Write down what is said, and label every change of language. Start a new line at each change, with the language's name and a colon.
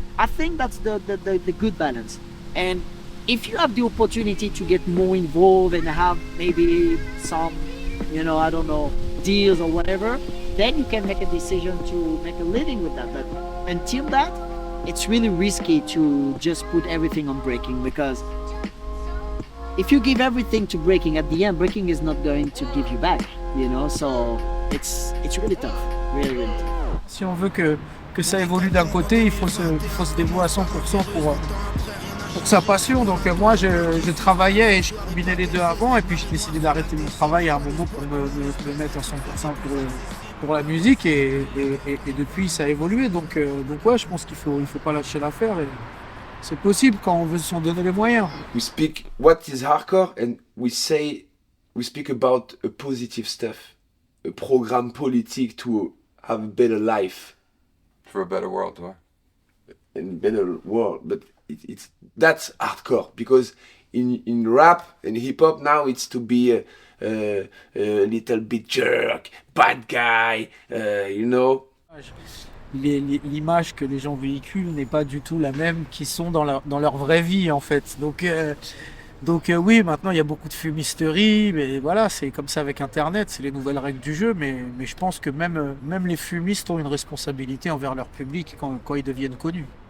English: I think that's the good balance. And if you have the opportunity to get more involved and have maybe some, you know, I don't know, deals or whatever, then you can make a decision to make a living with that. But until that, it's really risky to just put everything on breaking, because if you give everything to breaking, at the end, breaking is not going to give you back, you know, so it's really tough, really, really tough.
French: Si on veut que ça évolue d'un côté, il faut se dévouer à 100% pour sa passion. Donc moi, je travaillais et je combinais les deux avant, et puis j'ai décidé d'arrêter mon travail à un moment pour me mettre à 100% pour la musique, et depuis, ça a évolué. Donc ouais, je pense qu'il faut pas lâcher l'affaire. C'est possible quand on veut s'en donner les moyens.
English: We speak what is hardcore, and we speak about a positive stuff, a
French: programme politique
English: to have a better life. For a better world, ouais. And better world, but that's hardcore, because in rap and hip hop now it's to be a little bit jerk, bad guy, you know.
French: L'image que les gens véhiculent n'est pas du tout la même qu'ils sont dans leur vraie vie en fait. Donc oui, maintenant il y a beaucoup de fumisterie, mais voilà, c'est comme ça avec Internet, c'est les nouvelles règles du jeu, mais je pense que même les fumistes ont une responsabilité envers leur public quand ils deviennent connus.